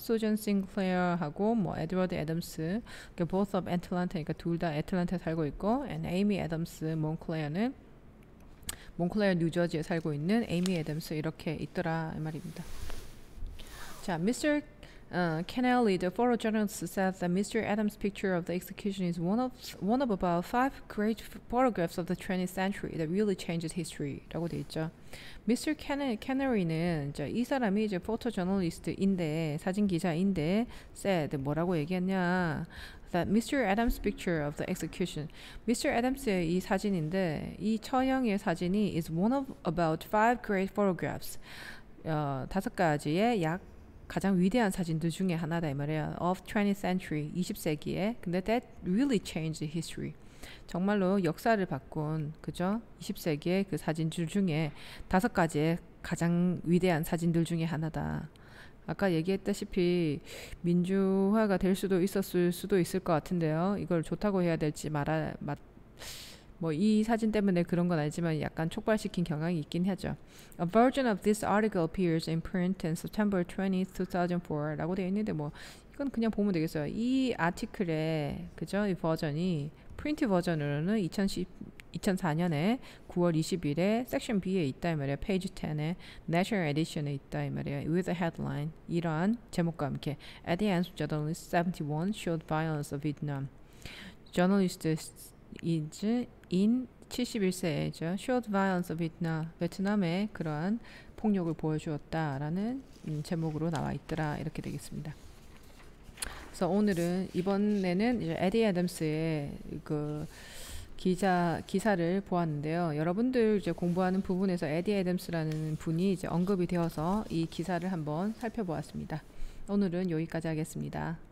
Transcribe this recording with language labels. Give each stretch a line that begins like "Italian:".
Korean: Susan Sinclair하고 뭐 Edward Adams,
English: both of Atlanta,
Korean: 그러니까 둘 다 애틀랜타에 살고 있고, and Amy Adams, 몬클레어는 몬클레어 뉴저지에 살고 있는 에이미 애덤스 이렇게 있더라 이 말입니다. 자, Mr.
English: Kennelly, the photojournalist, said that Mr. Adams' picture of the execution is one of about 5 great photographs of the 20th century that really changed history라고 돼 있죠. Mr.
Korean: Kennelly는 이 사람이 이제 포토저널리스트인데 사진 기자인데 said 뭐라고 얘기했냐?
English: That Mr. Adams' picture of the execution,
Korean: Mr. Adams의 이 사진인데 이 처형의 사진이
English: is one of about 5 great photographs.
Korean: 5가지의 가장 위대한 사진들 중에 하나다 이 말이에요.
English: Of 20th century,
Korean: 20세기에. 근데
English: that really changed history.
Korean: 정말로 역사를 바꾼 그죠? 20세기의 그 사진들 중에 5가지의 가장 위대한 사진들 중에 하나다. 아까 얘기했다시피 민주화가 될 수도 있었을 수도 있을 것 같은데요. 이걸 좋다고 해야 될지 뭐 이 사진 때문에 그런 건 아니지만 약간 촉발시킨 경향이 있긴 하죠.
English: A version of this article appears in print on September 20th, 2004라고
Korean: 되어 있는데 뭐 이건 그냥 보면 되겠어요. 이 아티클의 그죠? 이 버전이 프린트 버전으로는 2004년에 9월 20일에 섹션 B에 있다 이 말이에요. 페이지 10에 National Edition에 있다 이 말이에요.
English: With a headline
Korean: 이러한 제목과 함께
English: At the end, journalist 71 showed violence of Vietnam. Journalist is in 71세죠. Showed violence of Vietnam.
Korean: 베트남의 그러한 폭력을 보여주었다라는 제목으로 나와 있더라 이렇게 되겠습니다. 그래서 오늘은 이번에는 이제 에디 애덤스의 그 기사를 보았는데요. 여러분들 이제 공부하는 부분에서 에디 애덤스라는 분이 이제 언급이 되어서 이 기사를 한번 살펴보았습니다. 오늘은 여기까지 하겠습니다.